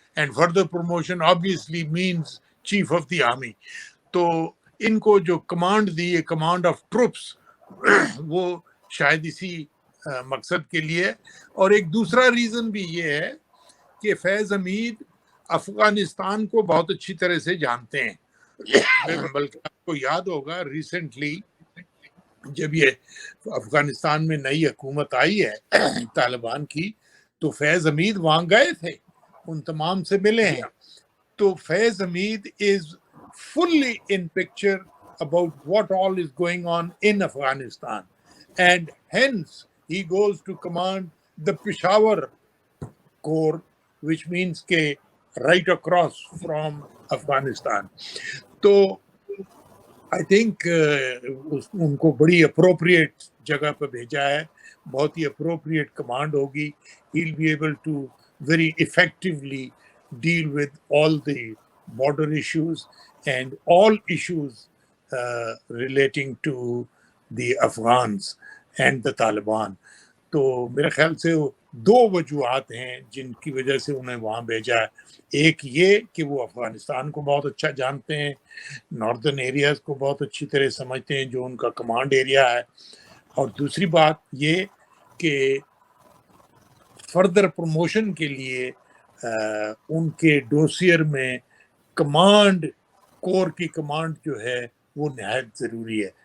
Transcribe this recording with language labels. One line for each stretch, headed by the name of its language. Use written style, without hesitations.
English: And further promotion obviously means chief of the army.
Urdu: تو ان کو جو کمانڈ دی ہے، کمانڈ آف ٹروپس، وہ شاید اسی مقصد کے لیے. اور ایک دوسرا ریزن بھی یہ ہے کہ فیض حمید افغانستان کو بہت اچھی طرح سے جانتے ہیں. بلکہ آپ کو یاد ہوگا ریسنٹلی جب یہ افغانستان میں نئی حکومت آئی ہے طالبان کی، تو فیض حمید وہاں گئے تھے، ان تمام سے ملے ہیں.
English: تو Faiz Hameed is fully in picture about what all is going on in Afghanistan, and hence he goes to command the Peshawar Corps, which means کہ right across from Afghanistan.
Urdu: تو
English: I think
Urdu: ان کو بڑی اپروپریٹ جگہ پہ بھیجا ہے، بہت ہی اپروپریٹ کمانڈ ہوگی.
English: he'll be able to very effectively deal with all the border issues and all issues relating to the Afghans and the Taliban.
Urdu: تو میرے خیال سے دو وجوہات ہیں جن کی وجہ سے انہیں وہاں بھیجا ہے. ایک یہ کہ وہ افغانستان کو بہت اچھا جانتے ہیں، ناردرن ایریاز کو بہت اچھی طرح سمجھتے ہیں جو ان کا کمانڈ ایریا ہے، اور دوسری بات یہ کہ فردر پروموشن کے لیے ان کے ڈوسیئر میں کمانڈ کور کی کمانڈ جو ہے وہ نہایت ضروری ہے.